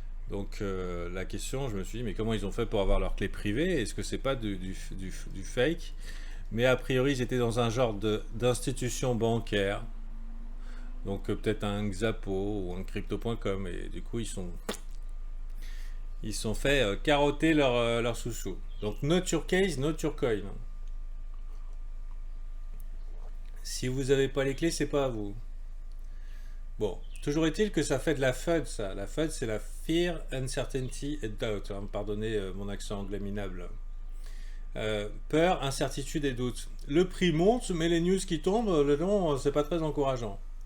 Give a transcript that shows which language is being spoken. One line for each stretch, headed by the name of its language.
French: Donc la question, je me suis dit, mais comment ils ont fait pour avoir leurs clés privées? Est-ce que c'est pas du fake? Mais a priori, ils étaient dans un genre d'institution bancaire. Donc peut-être un Xapo ou un crypto.com. Et du coup, ils sont fait carotter leur sous-sous.
English: Donc not your case, not your coin.
French: Si vous n'avez pas les clés, c'est pas à vous. Bon, toujours est-il que ça fait de la FUD, ça. La FUD, c'est la Fear, Uncertainty and Doubt. Pardonnez mon accent anglais minable. Peur, incertitude et doute. Le prix monte, mais les news qui tombent, le long, c'est pas très encourageant.